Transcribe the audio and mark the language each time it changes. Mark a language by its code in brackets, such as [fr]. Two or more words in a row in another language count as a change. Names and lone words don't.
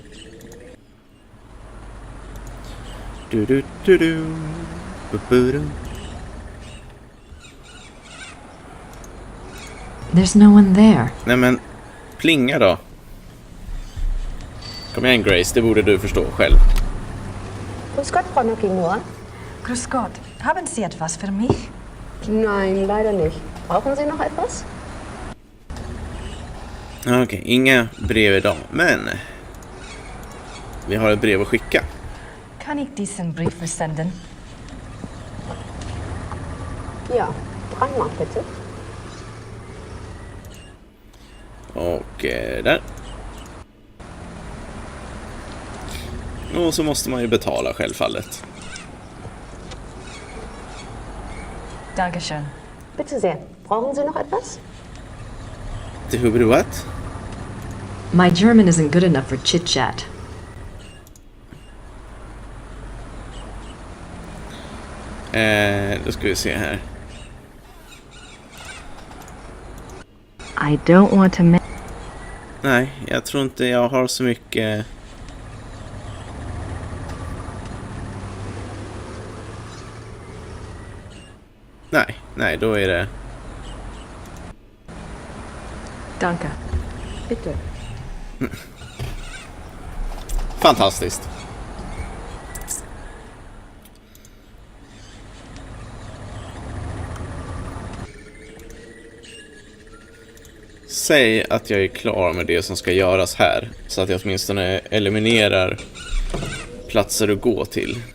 [en] Du. Bu-bu-du. There's no one there. [sv] Nej men, plinga då. Kom igen Grace, det borde du förstå själv. [de] Grüß Gott, Frau Nokimura. Grüß Gott. Haben Sie etwas für mich? Nein, leider nicht. Brauchen Sie noch etwas? [sv] Okej, inga brev idag, men vi har ett brev att skicka. [de] Kann ich diesen Brief versenden? Ja, dreimal bitte. [sv] Och där. Och så måste man ju betala självfallet. [de] Dankeschön. Bitte sehr. Brauchen Sie noch etwas? [en] What? My German isn't good enough for chit-chat. [sv] Då ska vi se här. [en] I don't want to... [sv] Nej, jag tror inte jag har så mycket... Nej, då är det... [de] Danke. Bitte. [sv] Fantastiskt. Säg att jag är klar med det som ska göras här, så att jag åtminstone eliminerar platser att gå till.